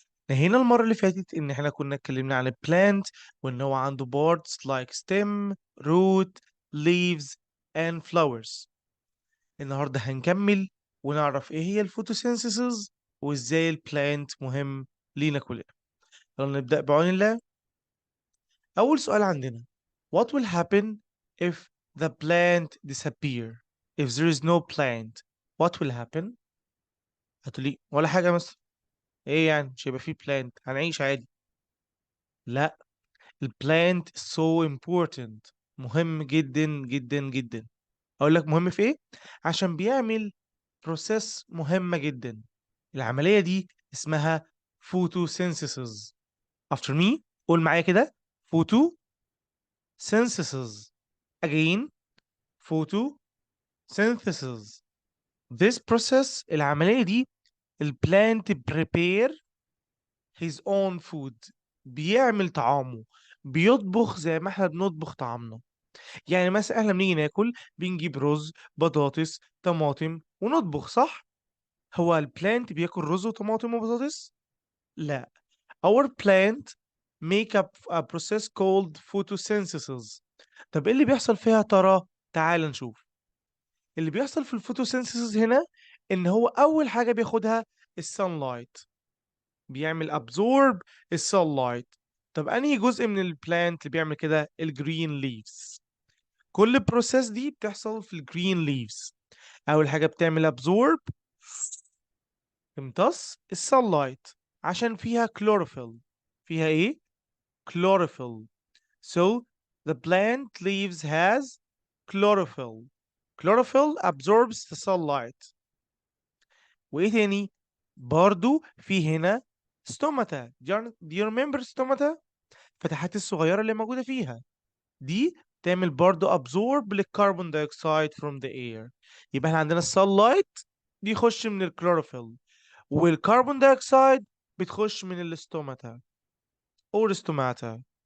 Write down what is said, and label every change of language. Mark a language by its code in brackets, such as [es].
[ar] نهينا المرة اللي فاتت إن احنا كنا اتكلمنا عن البلانت وإن هو عنده [en] parts like stem, root, leaves and flowers. [ar] النهاردة هنكمل ونعرف إيه هي الفوتوسينثيسيس وإزاي البلانت مهم لينا كلنا. يلا نبدأ بعون الله. أول سؤال عندنا: [en] What will happen if the plant disappear? If there is no plant, what will happen؟ [ar] هتقولي ولا حاجة مثلا. إيه يعني مش هيبقى فيه plant هنعيش عادي؟ لا، ال [en] plant is so important. [ar] مهم جدا جدا جدا. أقول لك مهم في إيه؟ عشان بيعمل process مهمة جدا. العملية دي اسمها photosynthesis. [en] After me [ar] قول معايا كده: [en] photosynthesis. Again photosynthesis. This process [ar] العملية دي [en] البلانت prepare his own food. [ar] بيعمل طعامه، بيطبخ زي ما احنا بنطبخ طعامنا. يعني مثلا احنا بنيجي ناكل بنجيب رز بطاطس طماطم ونطبخ، صح؟ هو البلانت بياكل رز وطماطم وبطاطس؟ لا. [en] Our plant make up a process called photosynthesis. [ar] طب ايه اللي بيحصل فيها ترى؟ تعال نشوف. اللي بيحصل في الفوتوسينثيسيس هنا ان هو اول حاجه بياخدها السانلايت، بيعمل ابزورب السانلايت. طب انهي جزء من البلانت اللي بيعمل كده؟ الجرين ليفز. كل البروسيس دي بتحصل في الجرين ليفز. اول حاجه بتعمل ابزورب، تمتص السانلايت عشان فيها كلوروفيل. فيها ايه؟ chlorophyll. [en] So the plant leaves has chlorophyll. Chlorophyll absorbs the sunlight. [ar] وايه تاني؟ برضو في هنا ستوماتا. [en] Do you remember [ar] ستوماتا؟ الفتحات الصغيرة اللي موجودة فيها دي تعمل برضو absorb للكربون دايوكسيد [en] from the air. [ar] يبقى احنا عندنا السانلايت بيخش من الكلوروفيل، والكربون دايوكسيد بتخش من الاستوماتا or stomata.